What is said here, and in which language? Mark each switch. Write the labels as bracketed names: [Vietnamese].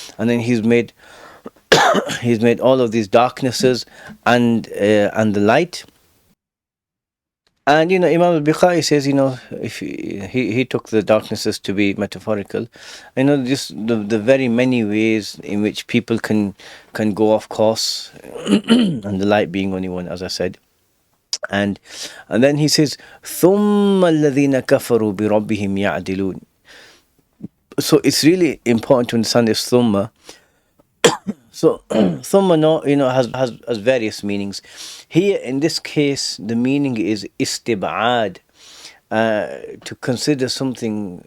[English] And then he's made all of these darknesses and the light. And Imam al-Bukhari says, if he took the darknesses to be metaphorical, just the very many ways in which people can go off course, and the light being only one, as I said. And then he says, [Arabic] ثُمَّ الَّذِينَ كَفَرُوا بِرَبِّهِمْ يَعْدِلُونَ. [English] So it's really important to understand this thumma. So thumma, has various meanings. Here in this case, the meaning is istib'ad, to consider something.